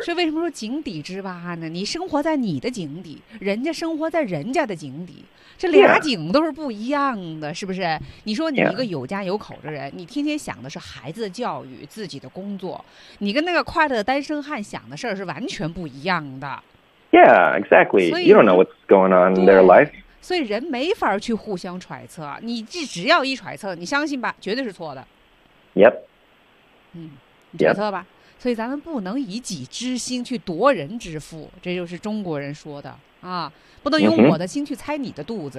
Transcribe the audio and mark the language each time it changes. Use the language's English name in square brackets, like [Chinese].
[Chinese] 所以为什么说井底之蛙呢？你生活在你的井底，人家生活在人家的井底，这俩井都是不一样的， yeah. 是不是？你说你一个有家有口的人， yeah. 你天天想的是孩子的教育、自己的工作，你跟那个快乐的单身汉想的事儿是完全不一样的。 [English] Yeah, exactly. You don't know what's going on in their life. [Chinese] 所以人没法去互相揣测。你只要一揣测，你相信吧，绝对是错的。 Yep。嗯，揣测吧。Yep。所以咱们不能以己之心去夺人之腹，这就是中国人说的啊，不能用我的心去猜你的肚子。